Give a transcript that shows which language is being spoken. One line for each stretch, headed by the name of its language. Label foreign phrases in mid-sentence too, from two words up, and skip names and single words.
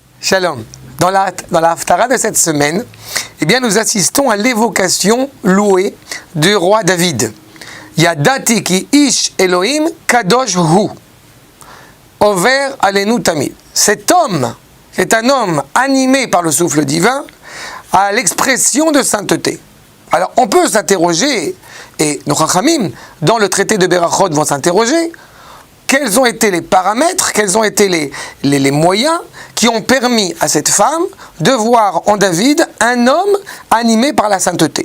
French: Shalom. Dans la Haftara de cette semaine, eh bien, nous assistons à l'évocation louée du roi David.
Hebrew: ידעתי כי איש אלוהים קדוש הוא. עובר עלינו תמיד.
French: Cet homme, c'est un homme animé par le souffle divin, à l'expression de sainteté. Alors, on peut s'interroger, et nos Chachamim, dans le traité de Berachot, vont s'interroger, quels ont été les paramètres, quels ont été les moyens qui ont permis à cette femme de voir en David un homme animé par la sainteté.